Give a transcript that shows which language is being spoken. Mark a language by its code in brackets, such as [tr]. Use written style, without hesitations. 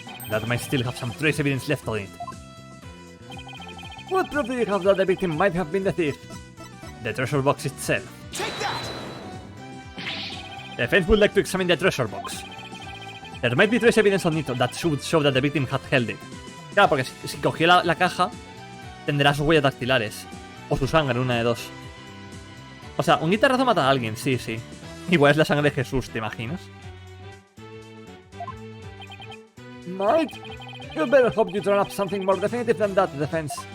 [en] That might still have some trace evidence left on it. What proof do you have that the victim might have been the thief? The treasure box itself. The defense would like to examine the treasure box. There might be trace evidence on it that should show that the victim had held it. [es] Claro, porque si cogió la caja, tendrá sus huellas dactilares. O su sangre, una de dos. O sea, un guitarrazo mata a alguien, sí, sí. Igual es la sangre de Jesús, ¿te imaginas? [en] Might? You better hope you turn up something more definitive than that, defense.